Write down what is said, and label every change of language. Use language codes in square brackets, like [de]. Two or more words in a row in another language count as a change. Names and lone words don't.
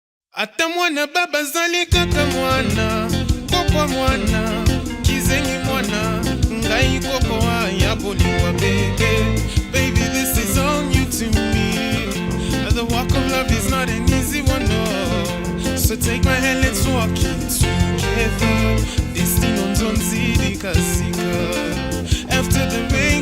[ln] Ata mwana baba zali kaka mwana, pokwa mwana, kizengi mwana, ngai koko ya boliwa baby. [en] Baby, this is all new to me. The walk of love is not an easy one, no. So take my hand, let's walk it together. [ln] Destino nzonzi dikasika. [en] After the rain